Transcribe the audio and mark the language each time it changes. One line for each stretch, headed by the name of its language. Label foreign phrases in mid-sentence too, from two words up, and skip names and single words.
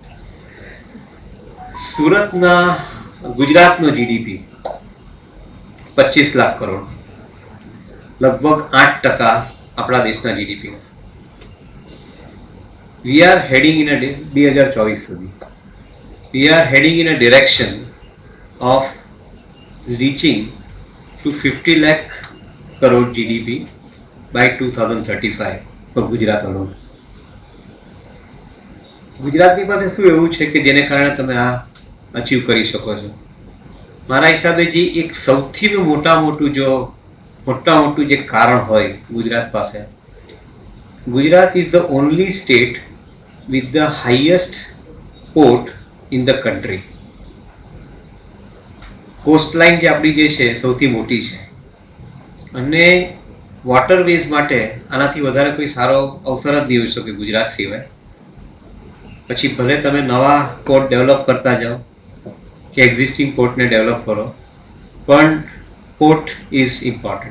Gujarati: ગુજરાતનો જીડીપી 25 લાખ કરોડ, લગભગ 8% આપણા દેશના જીડીપી.
English: we are heading in 2024 સુધી we are heading in a direction of reaching to 50 lakh crore GDP by 2035 for Gujarat alone.
Gujarati: ગુજરાતની પાસે શું એવું છે કે જેને કારણે તમે આ અચીવ કરી શકો છો? મારા હિસાબે જે એક સૌથી મોટું જે કારણ હોય ગુજરાત પાસે,
English: Gujarat is the only state with the highest port in the country.
Gujarati: કોસ્ટલાઇન જે આપણી જે છે સૌથી મોટી છે, અને વોટરવેઝ માટે આનાથી વધારે કોઈ સારો અવસર જ નહીં હોઈ શકે ગુજરાત સિવાય. પછી ભલે તમે નવા પોર્ટ ડેવલપ કરતા જાઓ કે એક્ઝિસ્ટિંગ પોર્ટને ડેવલપ કરો, પણ
English: port is important.